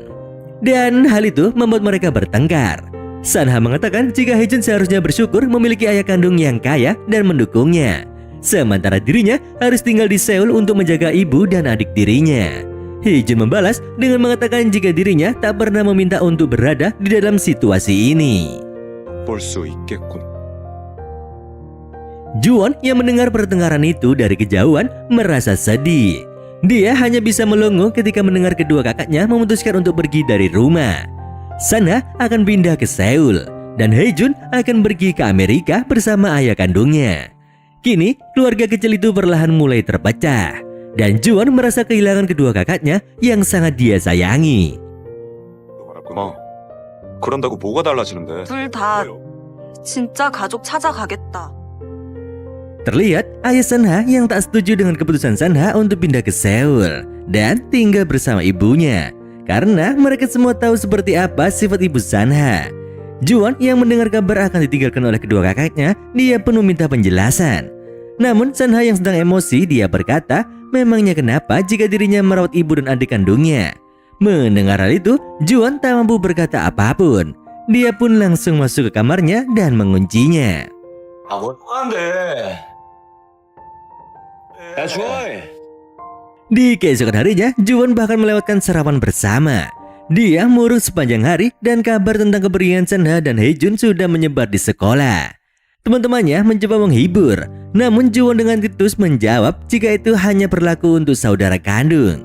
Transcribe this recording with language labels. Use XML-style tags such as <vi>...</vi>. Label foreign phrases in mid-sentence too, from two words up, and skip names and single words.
<id>Dan hal itu membuat mereka bertengkar. Sanha mengatakan jika Haejun seharusnya bersyukur memiliki ayah kandung yang kaya dan mendukungnya, sementara dirinya harus tinggal di Seoul untuk menjaga ibu dan adik dirinya. Haejun membalas dengan mengatakan jika dirinya tak pernah meminta untuk berada di dalam situasi ini.</id> <ko>볼 수 있겠군.</ko> <id>Juwon yang mendengar pertengkaran itu dari kejauhan merasa sedih. Dia hanya bisa melongo ketika mendengar kedua kakaknya memutuskan untuk pergi dari rumah. Sanha akan pindah ke Seoul dan Haejun akan pergi ke Amerika bersama ayah kandungnya. Kini keluarga kecil itu perlahan mulai terpecah dan Juwon merasa kehilangan kedua kakaknya yang sangat dia sayangi.</id> <ko>그런다고 뭐가 달라지는데? 둘 다 진짜 가족 찾아가겠다.</ko> <id>Terlihat ayah Sanha yang tak setuju dengan keputusan Sanha untuk pindah ke Seoul dan tinggal bersama ibunya karena mereka semua tahu seperti apa sifat ibu Sanha. Juwon yang mendengar kabar akan ditinggalkan oleh kedua kakaknya, dia pun meminta penjelasan. Namun Sanha yang sedang emosi, dia berkata memangnya kenapa jika dirinya merawat ibu dan adik kandungnya. Mendengar hal itu, Juwon tak mampu berkata apapun. Dia pun langsung masuk ke kamarnya dan menguncinya.</id> <ko>뭘 하는데? 야, 주호이!</ko> <id>Di keesokan harinya, Juwon bahkan melewatkan sarapan bersama. Dia murung sepanjang hari dan kabar tentang kepergian Sanha dan Haejun sudah menyebar di sekolah. Teman-temannya mencoba menghibur, namun Juwon dengan ketus menjawab jika itu hanya berlaku untuk saudara kandung.</id>